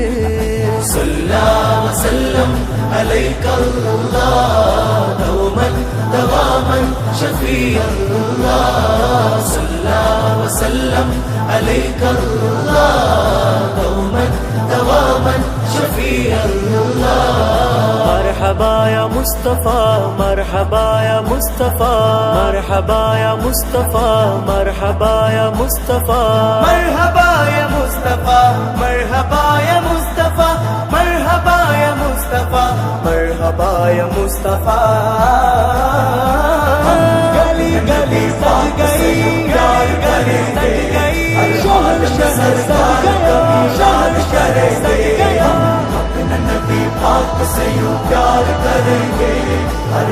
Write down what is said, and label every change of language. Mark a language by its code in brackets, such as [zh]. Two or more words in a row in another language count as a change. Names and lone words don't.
[ar] صلى الله وسلم عليك الله دوما دواما شفيع الله صلى الله وسلم عليك الله دوما دواما شفيع الله مرحبا يا مصطفى مرحبا يا مصطفى مرحبا يا مصطفى مرحبا يا مصطفى مرحبا يا مصطفى مرحبا يا مصطفى مرحبا يا مصطفى مرحبا يا مصطفى [hi] गली गली सज गई प्यार गली सज गई शहर शहर सज गया शहर शहर सज गया अपना नबी पाक से यूं प्यार करेंगे